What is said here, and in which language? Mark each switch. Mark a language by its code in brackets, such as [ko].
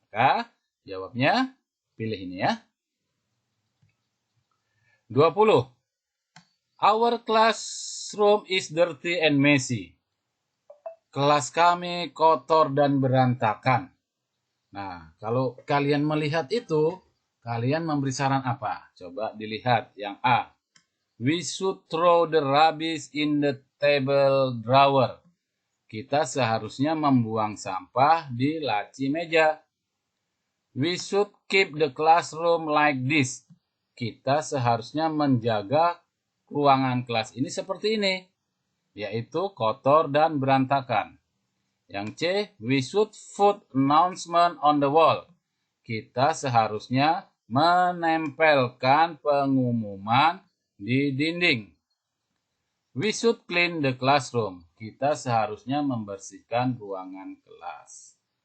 [id] Maka jawabnya pilih ini ya. 20. [en] Our classroom is dirty and messy. [id] Kelas kami kotor dan berantakan. Nah, kalau kalian melihat itu, kalian memberi saran apa? Coba dilihat yang A. [en] We should throw the rubbish in the table drawer. [id] Kita seharusnya membuang sampah di laci meja. [en] We should keep the classroom like this. [id] Kita seharusnya menjaga ruangan kelas ini seperti ini, yaitu kotor dan berantakan. Yang C, [en] we should put announcement on the wall. [id] Kita seharusnya menempelkan pengumuman di dinding. [en] We should clean the classroom. [id] Kita seharusnya membersihkan ruangan kelas.